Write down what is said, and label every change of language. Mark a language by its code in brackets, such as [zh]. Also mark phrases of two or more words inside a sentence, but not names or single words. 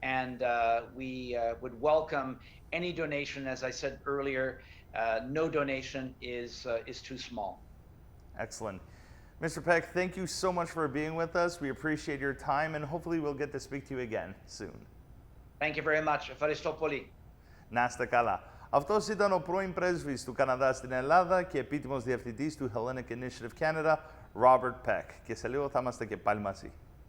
[en] and we would welcome any donation. As I said earlier, no donation is too small. Excellent. Mr. Peck, thank you so much for being with us. We appreciate your time, and hopefully we'll get to speak to you again soon. Thank you very much. [el] Ευχαριστώ πολύ. Να είστε καλά. Αυτός ήταν ο πρώην πρέσβης του Καναδά στην Ελλάδα και επίτιμος διευθυντής του Hellenic Initiative Canada, Robert Peck. Και σε λίγο θα είμαστε και πάλι μαζί.